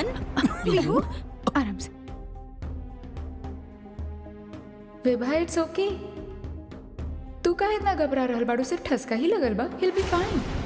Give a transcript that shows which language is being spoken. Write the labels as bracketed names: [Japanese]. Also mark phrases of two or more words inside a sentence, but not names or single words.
[Bhojpuri] बिहू, आराम से। विभा, [English] it's okay. [Bhojpuri] तू का इतना घबरा रहल बाड़ू? सिर्फ ठसका ही लगल बा, [English] he'll be fine।